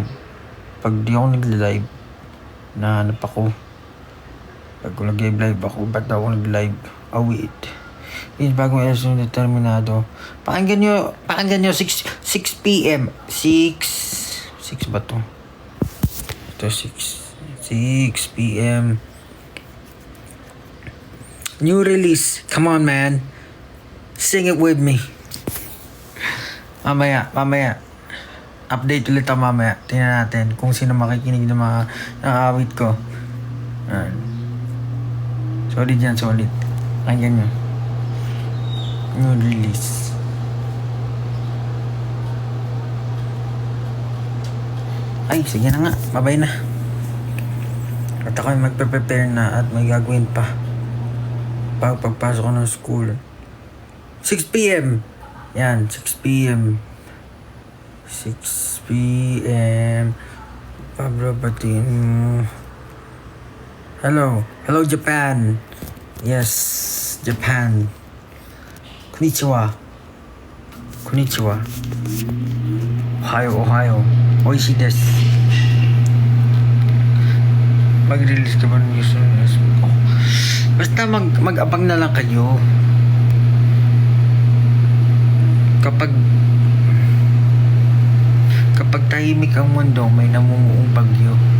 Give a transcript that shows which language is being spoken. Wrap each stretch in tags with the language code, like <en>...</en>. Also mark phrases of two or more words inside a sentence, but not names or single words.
<tl>Pag di ako nag-live, nahanap ako. Pag nag-live ako, ba't ako nag-live?</tl> <en>Oh, wait.</en> <tl>Is bagong episode determinado. Pakinggan nyo 6 p.m. 6 ba to? Ito 6 p.m.</tl> <en>New release. Come on, man. Sing it with me.</en> <tl>Mamaya. Update ulit ako mamaya. Tingnan natin kung sino makikinig ng mga awit ko. Solid yan, solid. Pakinggan nyo.</tl> <en>New release.</en> <tl>Ay, sige na nga. Bye-bye na. At ako'y magpe-prepare na at may gagawin pa. Pagpasok ko ng school. 6 p.m. Yan, 6 p.m. 6 p.m.</tl> <en>Pablo Batin. Hello, Japan. Yes, Japan.</en> <ja>Konnichiwa. Ohio. Oishi desu.</ja> <tl>Mag-release ka ba ng user ng Facebook? Oh. Basta mag-abang na lang kayo. Kapag tahimik ang mundo, may namumuong bagyo.</tl>